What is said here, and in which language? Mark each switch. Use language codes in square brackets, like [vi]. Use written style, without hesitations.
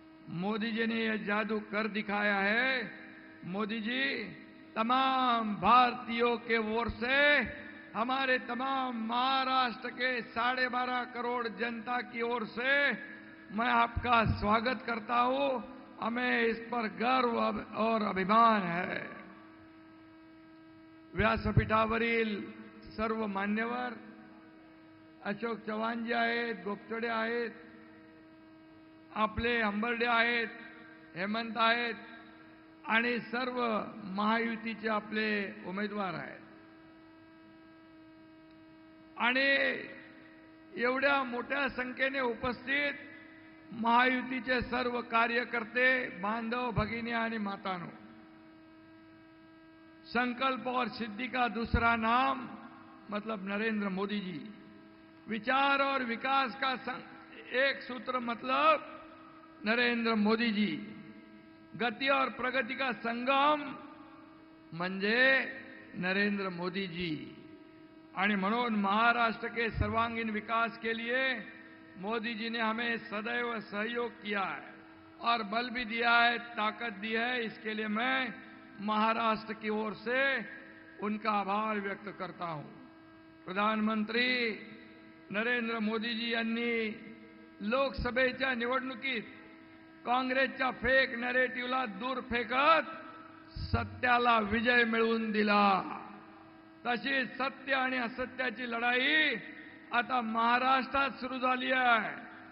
[hi] मोदी जी ने यह जादू कर दिखाया है। मोदी जी तमाम भारतीयों के ओर से हमारे तमाम महाराष्ट्र के 12.5 करोड़ जनता की ओर से मैं आपका स्वागत करता हूं। हमें इस पर गर्व और अभिमान है। [mr] व्यासपीठावरील सर्व मान्यवर, अशोक चव्हाणजी आहेत, गोपचडे आहेत, आपले हंबर्डे आहेत, हेमंत आहेत आणि सर्व महायुतीचे आपले उमेदवार आहेत। आणि एवढ्या मोठ्या संख्येने उपस्थित महायुतीचे सर्व कार्यकर्ते, बांधव, भगिनी आणि मातानो, [hi] संकल्प और सिद्धि का दूसरा नाम मतलब नरेंद्र मोदी जी, विचार और विकास का एक सूत्र मतलब नरेंद्र मोदी जी, गति और प्रगति का संगम म्हणजे नरेंद्र मोदी जी। [mr] आणि म्हणून [hi] महाराष्ट्र के सर्वांगीण विकास के लिए मोदी जी ने हमें सदैव सहयोग किया है और बल भी दिया है, ताकत दी है। इसके लिए मैं महाराष्ट्र की ओर से उनका आभार व्यक्त करता हूं। [mr] प्रधानमंत्री नरेंद्र मोदी जी यांनी लोकसभेच्या निवडणुकीत काँग्रेसच्या फेक नॅरेटिव्हला दूर फेकत सत्याला विजय मिळवून दिला। तशी सत्य आणि असत्याची लढाई आता महाराष्ट्रात सुरू झाली आहे।